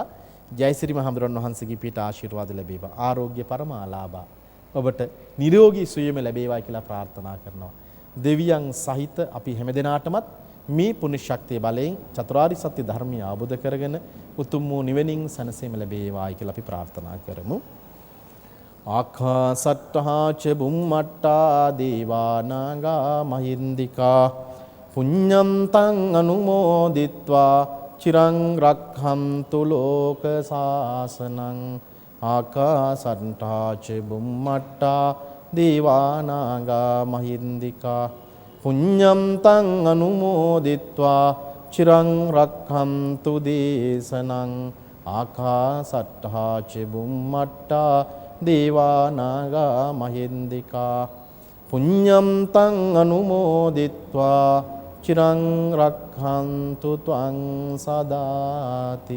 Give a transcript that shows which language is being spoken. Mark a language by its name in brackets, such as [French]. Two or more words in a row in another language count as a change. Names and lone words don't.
[Sinhala] ජයසිරි මහඳුරන් වහන්සේගේ පිට ආශිර්වාද ලැබේවා. [Pali] ආරෝග්‍ය පරමාලාභා [Sinhala] ඔබට නිරෝගී සුවයම ලැබේවා කියලා ප්‍රාර්ථනා කරනවා. දෙවියන් සහිත අපි හැමදෙනාටමත් මේ පුණ්‍ය ශක්තිය බලයෙන් චතුරාර්ය සත්‍ය ධර්මය අවබෝධ කරගෙන උතුම් වූ නිවෙනින් සැනසීම ලැබේවායි කියලා අපි ප්‍රාර්ථනා කරමු. [Pali] ආකාසට්ඨා ච බුම්මට්ටා දේවා නාග මහින්దికා පුඤ්ඤන්තං අනුමෝදිත්වා චිරං රක්ඛන්තු ලෝක සාසනං ආකාසට්ඨා ච බුම්මට්ටා දේවා නාග මහින්దికා පුඤ්ඤම් තං අනුමෝදිත්වා චිරං රක්ඛන්තු දේශනං ආකාසට්ඨා ච බුම්මට්ඨා දේවා නාග මහින්దికා පුඤ්ඤම් තං අනුමෝදිත්වා චිරං රක්ඛන්තු ත්වං සදාති.